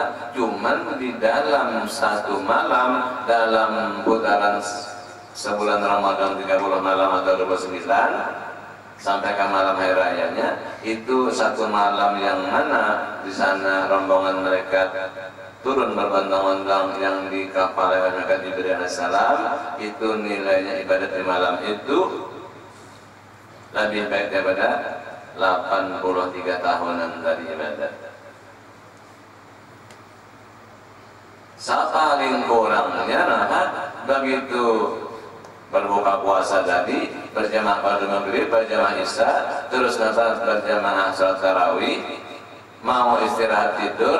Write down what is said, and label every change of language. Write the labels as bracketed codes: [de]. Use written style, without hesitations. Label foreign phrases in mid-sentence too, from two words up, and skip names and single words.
[id] Cuman di dalam satu malam, dalam putaran sebulan Ramadan 30 malam atau 29 sampai ke malam hari rayanya, itu satu malam yang mana di sana rombongan mereka turun berbondong-bondong yang di kapal yang mereka diberi alaihissalam, itu nilainya ibadat di malam itu lebih baik daripada 83 tahunan dari ibadat. Paling kurangnya begitu berbuka puasa tadi berjamaah pada maghrib, berjamaah isya, terus berjamaah salat tarawih, mau istirahat tidur.